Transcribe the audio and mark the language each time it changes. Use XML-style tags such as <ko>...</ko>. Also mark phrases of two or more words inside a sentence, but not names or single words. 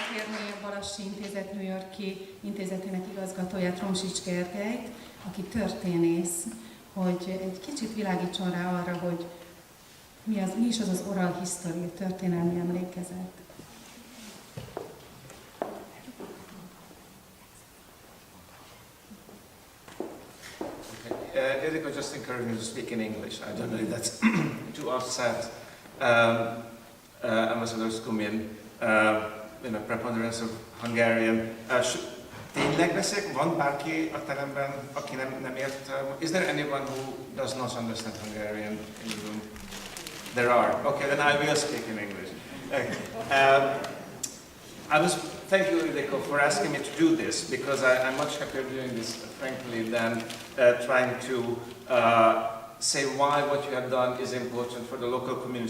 <hu>üdvözölni a Balassi Intézet New York-i intézetének igazgatóját, Romsics Gergelyt, aki történész, hogy egy kicsit világítson rá arra, hogy mi is az oral history, történelmi emlékezet.</hu> <en>Ildikó just encouraged me to speak in English. I don't know if that's too offset. Ambassadors come in, in a preponderance of Hungarian.</en> <hu>Tényleg beszélek? Van bárki a teremben, aki nem ért?</hu> <en>Is there anyone who does not understand Hungarian in the room? There are. Okay, then I will speak in English. Thank you, Ildikó, for asking me to do this, because I'm much happier doing this, frankly, than trying to say why what you have done is important for the local community.</en>